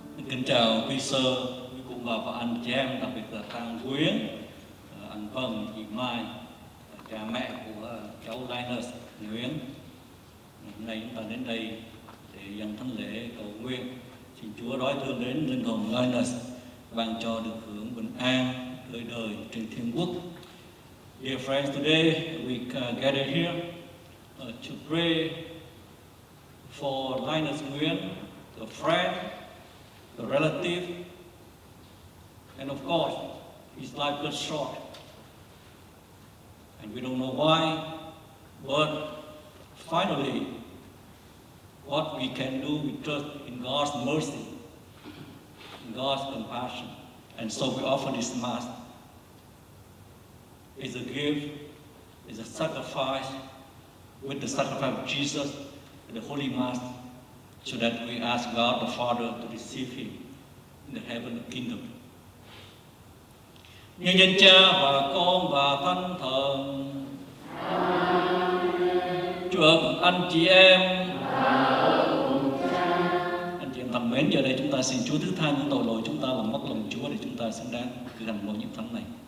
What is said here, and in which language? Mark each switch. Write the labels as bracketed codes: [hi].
[vi] Kính chào quý sơ, quý cụ bà và anh chị em, đặc biệt là Thang Quyến, anh Vân, chị Mai, cha mẹ của cháu Linus, Nguyễn. Hôm nay chúng ta đến đây để dâng thánh lễ cầu nguyện. Xin Chúa đói thương đến linh hồn Linus, ban cho được hưởng bình an đời đời trên thiên quốc. [en] Dear friends, today we gathered here to pray for Linus Nguyen, the friend, the relative, and of course, his life got short. And we don't know why, but finally, what we can do, we trust in God's mercy, in God's compassion. And so we offer this Mass. It's a gift, it's a sacrifice, with the sacrifice of Jesus, the Holy Mass, so that we ask God the Father to receive him in the heavenly kingdom. [vi] Nhân danh Cha và Con và Thánh Thần. Chúa ở cùng anh chị em. Anh chị em thân mến, giờ đây chúng ta xin Chúa thứ tha những tội lỗi chúng ta làm mất lòng Chúa để chúng ta xứng đáng cử hành lỗi những thánh này.